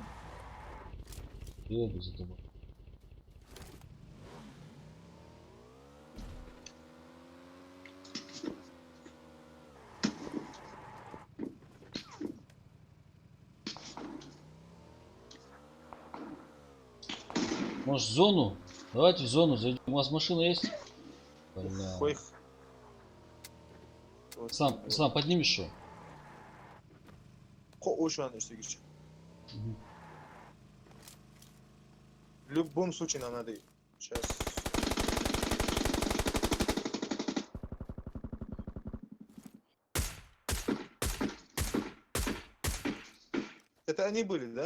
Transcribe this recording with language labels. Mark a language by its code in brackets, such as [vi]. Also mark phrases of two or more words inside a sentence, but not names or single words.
[ru] Еду за тобой. Может, в зону? Давайте в зону зайдем. У вас машина есть? Бля. Ой. Ислам, поднимешь что? [tr] O şu anda işte gireceğim. [ru] В любом случае нам надо сейчас. Это они были, да?